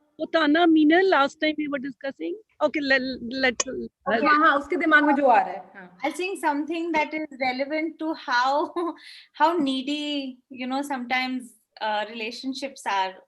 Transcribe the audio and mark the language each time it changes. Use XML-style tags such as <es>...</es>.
<en>Utana, Meenal, last time we were discussing. Okay, let's.</en> <hi>हाँ, उसके दिमाग में जो आ रहा है.</hi> <en>I'll sing something that is relevant to how needy, you know, sometimes relationships are.</en>